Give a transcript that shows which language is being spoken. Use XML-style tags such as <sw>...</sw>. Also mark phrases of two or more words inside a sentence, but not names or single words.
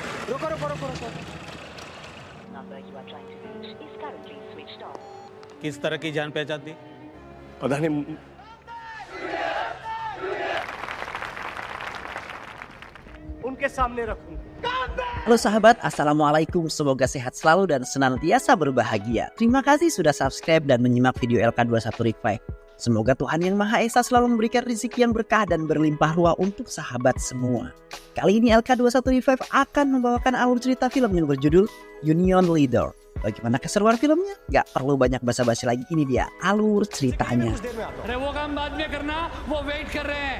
<hi>रुको रुको रुको रुको</hi> <en>Number you are trying to reach is currently switched off.</en> <hi>किस तरह की जान पहचान थी? पता नहीं उनके सामने रखूंगा।</hi> <id>Halo sahabat, Assalamualaikum. Semoga sehat selalu dan senantiasa berbahagia. Terima kasih sudah subscribe dan menyimak video LK21 Revive. Semoga Tuhan Yang Maha Esa selalu memberikan rezeki yang berkah dan berlimpah ruah untuk sahabat semua. Kali ini LK21 Revive akan membawakan alur cerita film yang berjudul Union Leader. Bagaimana keseruan filmnya? Gak perlu banyak basa-basi lagi, ini dia alur ceritanya.</id> <hi>अरे वो काम बाद में करना, वो वेट कर रहे हैं।</hi>